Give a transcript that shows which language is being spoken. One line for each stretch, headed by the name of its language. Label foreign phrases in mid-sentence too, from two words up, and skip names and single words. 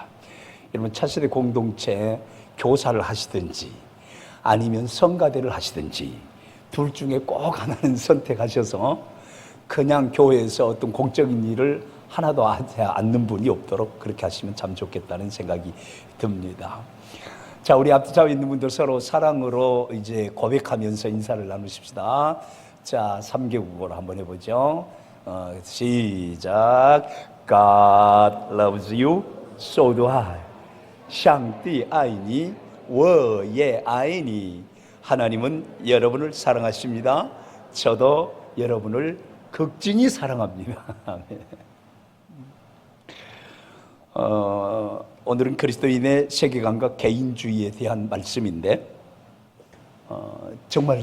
Korean: 여러분, 차세대 공동체 교사를 하시든지 아니면 성가대를 하시든지 둘 중에 꼭 하나는 선택하셔서 그냥 교회에서 어떤 공적인 일을 하나도 하지 않는 분이 없도록 그렇게 하시면 참 좋겠다는 생각이 듭니다. 자, 우리 앞에 자 있는 분들 서로 사랑으로 이제 고백하면서 인사를 나누십시다. 자, 3개국어로 한번 해보죠. 시작.
English: God loves you, so do I.
Chinese: 上帝爱你, 我也爱你.
Korean: 하나님은 여러분을 사랑하십니다. 저도 여러분을 극진히 사랑합니다. 오늘은 그리스도인의 세계관과 개인주의에 대한 말씀인데, 정말